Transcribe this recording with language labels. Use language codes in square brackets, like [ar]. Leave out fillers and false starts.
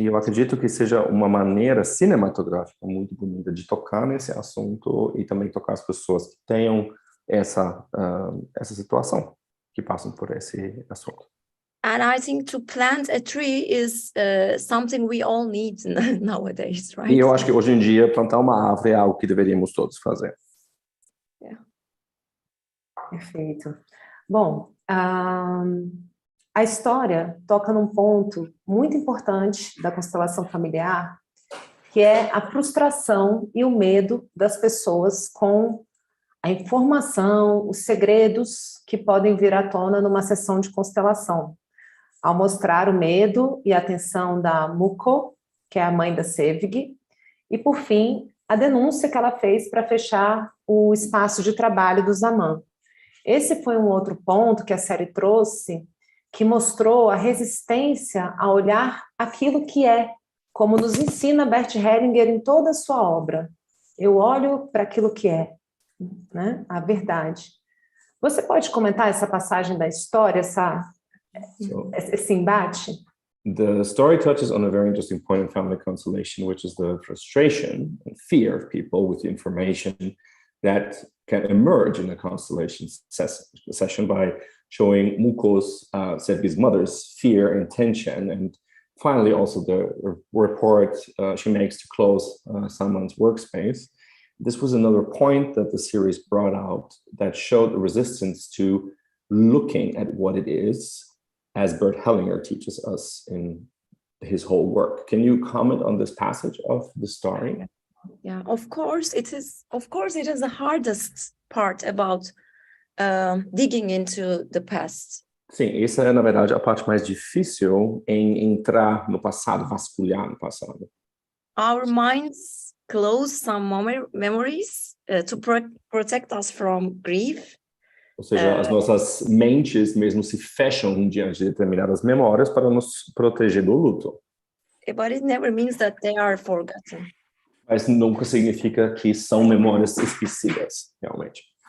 [pt] E eu acredito que seja uma maneira cinematográfica muito bonita de tocar nesse assunto e também tocar as pessoas que tenham essa situação, que passam por esse assunto. [en] And I think to plant a tree is something we all need nowadays, right? [pt] E eu acho que hoje em dia plantar uma árvore é algo que deveríamos todos fazer. [en] Yeah. [pt] Perfeito. Bom, a história toca num ponto muito importante da constelação familiar, que é a frustração e o medo das pessoas com a informação, os segredos que podem vir à tona numa sessão de constelação. Ao mostrar o medo e a atenção da Muko, que é a mãe da Sevgi, e, por fim, a denúncia que ela fez para fechar o espaço de trabalho do Zaman. Esse foi um outro ponto que a série trouxe, que mostrou a resistência a olhar aquilo que é, como nos ensina Bert Hellinger em toda a sua obra. Eu olho para aquilo que é, né? A verdade. Você pode comentar essa passagem da história, esse embate? [en] The story touches on a very interesting point in family constellation, which is the frustration and fear of people with the information that can emerge in a constellation session by showing Muko's, Sevgi's mother's fear and tension, and finally also the report she makes to close someone's workspace. This was another point that the series brought out that showed the resistance to looking at what it is, as Bert Hellinger teaches us in his whole work. Can you comment on this passage of the story? Yeah, of course it is. Of course, it is the hardest part about digging into the past. [pt] Sim, essa é, na verdade, a parte mais difícil em entrar no passado, vasculhar no passado. [en] Our minds close some memories to protect us from grief. [pt] Ou seja, as nossas mentes mesmo se fecham diante de determinadas memórias para nos proteger do luto. [en] But it never means that they are forgotten. [pt] Mas nunca significa que são memórias esquecidas, realmente.